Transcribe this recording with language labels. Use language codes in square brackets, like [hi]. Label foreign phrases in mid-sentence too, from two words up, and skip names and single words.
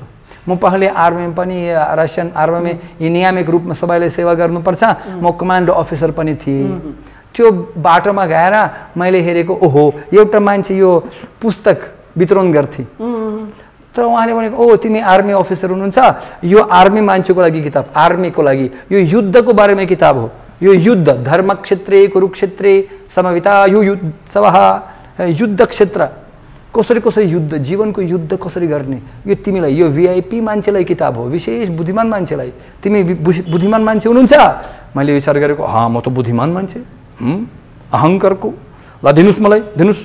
[ne] म पहिले आर्मीमा पनि, [en] Russian armyमा [ne] नियामक रूपमा सबैलाई सेवा गर्नुपर्छ, म [en] commando officer [ne] पनि थिएँ। त्यो बाटोमा गएर मैले हेरेको, ओहो एउटा मान्छे यो पुस्तक वितरण गर्थे, तर उहाँले भनेको, ओ तिमी [en] army officer [ne] हुनुहुन्छ, यो आर्मी मान्छेको लागि किताब, आर्मीको लागि यो युद्धको बारेमा किताब हो। यो युद्ध [sa] धर्मक्षेत्रे कुरुक्षेत्रे समविता [ne] यो युद्ध क्षेत्र कसरी युद्ध, जीवनको युद्ध कसरी गर्ने, यो तिमीलाई, यो भिआइपी मान्छेलाई किताब हो, विशेष बुद्धिमान मान्छेलाई। तिमी बुद्धिमान मान्छे हुनुहुन्छ? मैले विचार गरेको, म त बुद्धिमान मान्छे, अहङ्कारको, ल दिनुहोस् मलाई, दिनुहोस्।